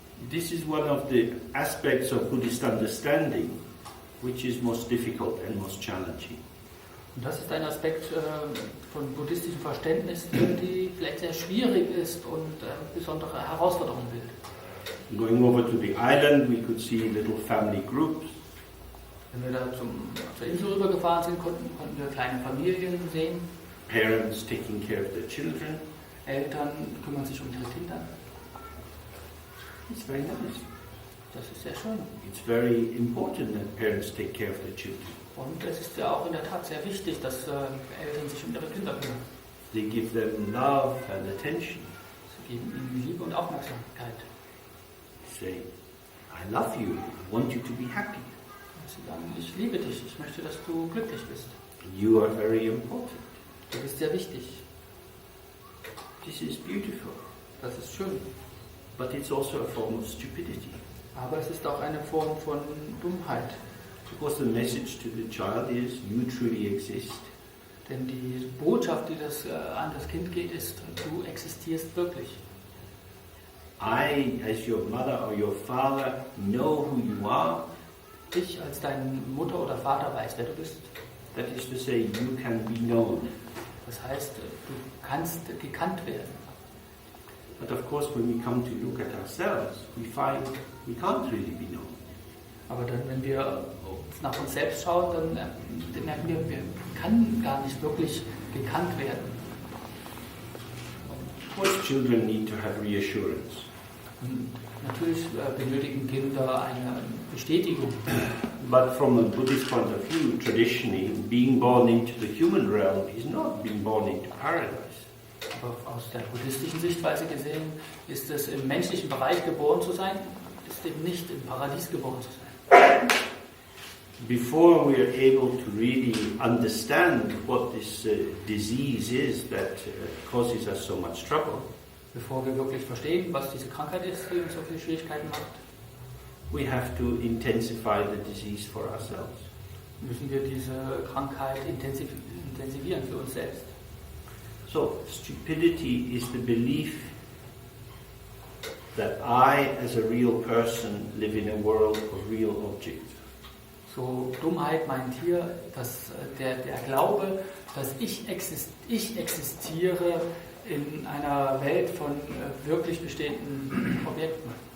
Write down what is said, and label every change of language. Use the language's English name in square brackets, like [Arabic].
[English] This is one of the aspects of Buddhist understanding which is most difficult and most challenging. [German] Und das ist ein Aspekt von buddhistischem Verständnis, die vielleicht sehr schwierig ist und besondere Herausforderungen bildet. [English] Going over to the island, we could see little family groups. [German] Wenn wir da zur Insel rübergefahren sind, konnten wir kleine Familien sehen. [English] Parents taking care of their children. [German] Eltern kümmern sich um ihre Kinder. [English] It's very nice. [German] Das ist sehr schön. [English] It's very important that parents take care of their children. [German] Und es ist ja auch in der Tat sehr wichtig, dass Eltern sich um ihre Kinder kümmern. [English] They give them love and attention. [German] Sie geben ihnen Liebe und Aufmerksamkeit. [English] Say, I love you, I want you to be happy. [German] Sie sagen, ich liebe dich, ich möchte, dass du glücklich bist. [English] You are very important. [German] Du bist sehr wichtig. [English] This is beautiful. [German] Das ist schön. [English] But it's also a form of stupidity. [German] Aber es ist auch eine Form von Dummheit. [English] Because the message to the child is, you truly exist. [German] Denn die Botschaft, die an das Kind geht, ist, du existierst wirklich. [English] I, as your mother or your father, know who you are. [German] Ich als deine Mutter oder Vater weiß, wer du bist. [English] That is to say, you can be known. [German] Das heißt, du kannst gekannt werden. [English] But of course, when we come to look at ourselves, we find we can't really be known. [German] Aber dann, wenn wir nach uns selbst schauen, dann merken wir, wir können gar nicht wirklich gekannt werden. [English] Of course, children need to have reassurance. [German] Und natürlich benötigen Kinder eine Bestätigung. [English] But from a Buddhist point of view, traditionally, being born into the human realm is not being born into paradise. [German] Aber aus der buddhistischen Sichtweise gesehen, ist es im menschlichen Bereich geboren zu sein, ist eben nicht im Paradies geboren zu sein. [English] Before we are able to really understand what this disease is that causes us so much trouble, [German] Bevor wir wirklich verstehen, was diese Krankheit ist, die uns so viele Schwierigkeiten macht, [English] we have to intensify the disease for ourselves. [German] müssen wir diese Krankheit intensivieren für uns selbst. [English] So, stupidity is the belief that I, as a real person, live in a world of real objects. [German] So, Dummheit meint hier, dass der Glaube, dass ich existiere in einer Welt von wirklich bestehenden Objekten.